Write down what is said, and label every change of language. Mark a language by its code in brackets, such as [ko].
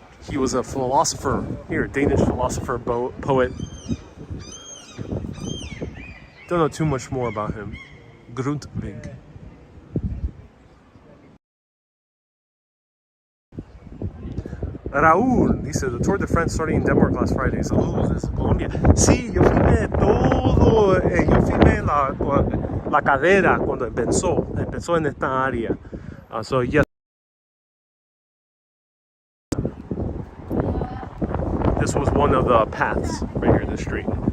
[en] He was a philosopher here, Danish philosopher, poet. Don't know too much more about him. Grootvig. [es] Raúl dice, [en] the Tour de France starting in Denmark last Friday. [es] Saludos desde Colombia. Sí, yo filmé todo, yo filmé la carrera cuando empezó en esta área. [en] So yes, this was one of the paths right here in the street.